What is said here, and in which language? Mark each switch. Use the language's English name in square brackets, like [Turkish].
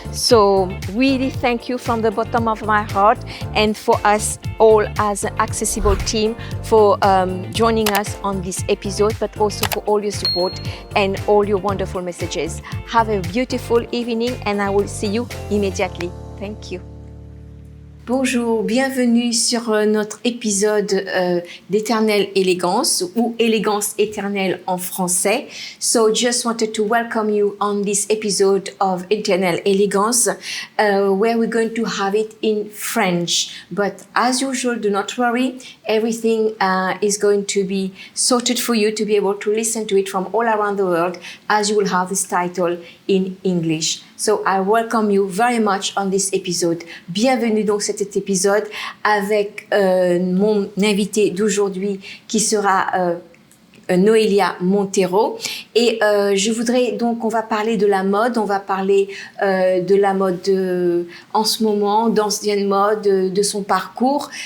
[English] So really thank you from the bottom of my heart, and for us all as an Accessible team for joining us on this episode, but also for all your support and all your wonderful messages. Have a beautiful evening and I will see you immediately. Thank you. [French] Bonjour, bienvenue sur notre épisode d'Éternelle Élégance ou Élégance éternelle en français. [English] So just wanted to welcome you on this episode of Éternelle Élégance where we're going to have it in French. But as usual, do not worry, everything is going to be sorted for you to be able to listen to it from all around the world, as you will have this title in English. So I welcome you very much on this episode. [French] Bienvenue donc sur cet épisode avec mon invité d'aujourd'hui qui sera Noélia Montero. Et je voudrais donc, on va parler de la mode, on va parler de la mode en ce moment, d'ancienne mode, de son parcours.